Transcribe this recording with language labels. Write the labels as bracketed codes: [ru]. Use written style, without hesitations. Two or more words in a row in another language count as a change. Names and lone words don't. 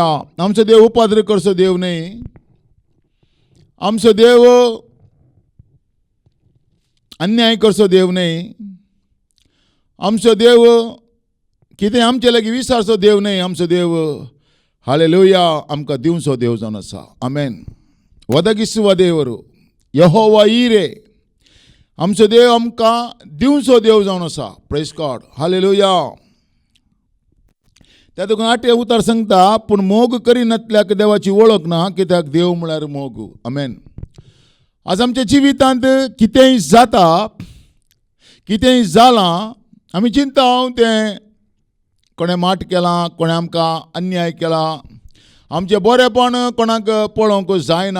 [kok] आमचो देव उपाद्र करचो देव न्हय, आमचो देव अन्याय करचो देव न्हय, आमचो देव कितें आमचे लागीं विचारचो देव न्हय. आमचो देव हालेलुया आमकां दिवचो देव जावन आसा. आमेन. [kn] ಒದಗಿಸುವ ದೇವರು ಯೆಹೋವ ಈರೆ. [kok] आमचो देव आमकां दिवचो देव जावन आसा. [en] praise God. [kok] हालेलुया. त्या देखून 8वें उतार सांगता, पूण मोग करिनातल्याक देवाची वळख ना, कित्याक देव म्हळ्यार मोग. आमेन. आज आमच्या जिवितांत कितेंय जाता, कितेंय जालां, आमी चिंताव तें कोणें माट केलां, कोणें आमकां अन्याय केला, आमचें बरेंपण कोणाक पळोवंक जायना.